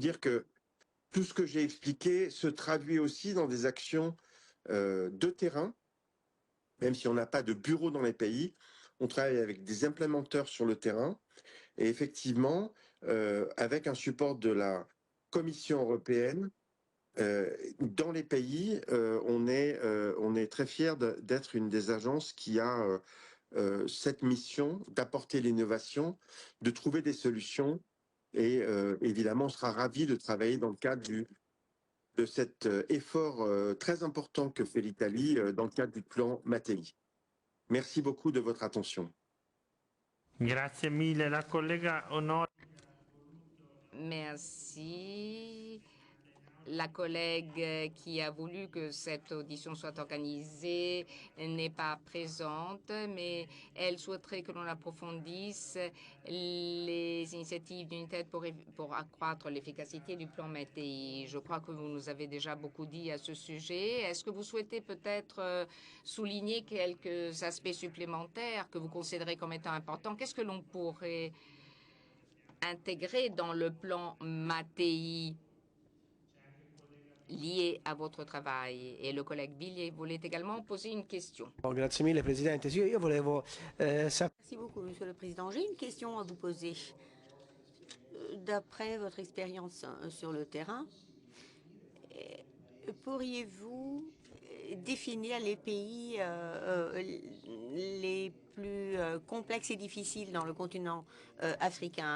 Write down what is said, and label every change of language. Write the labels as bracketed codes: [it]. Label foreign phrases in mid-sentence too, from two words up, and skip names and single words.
[fr] dire que tout ce que j'ai expliqué se traduit aussi dans des actions de terrain, même si on n'a pas de bureau dans les pays, on travaille avec des implémenteurs sur le terrain, et effectivement, avec un support de la Commission européenne, dans les pays, on est très fiers d'être une des agences qui a cette mission d'apporter l'innovation, de trouver des solutions. Et évidemment, on sera ravis de travailler dans le cadre de cet effort très important que fait l'Italie dans le cadre du plan Mattei. Merci beaucoup de votre attention. [it] Grazie mille, la collega Honor. [fr] Merci. La collègue qui a voulu que cette audition soit organisée n'est pas présente, mais elle souhaiterait que l'on approfondisse les initiatives d'UNITED pour accroître l'efficacité du plan MATI. Je crois que vous nous avez déjà beaucoup dit à ce sujet. Est-ce que vous souhaitez peut-être souligner quelques aspects supplémentaires que vous considérez comme étant importants? Qu'est-ce que l'on pourrait intégrer dans le plan MATI lié à votre travail? Et le collègue Billier voulait également poser une question. [it] Grazie mille, Presidente. Sì, io volevo sapere. [fr] Merci beaucoup, Monsieur le Président. J'ai une question à vous poser. D'après votre expérience sur le terrain, pourriez-vous définir les pays les plus complexes et difficiles dans le continent africain?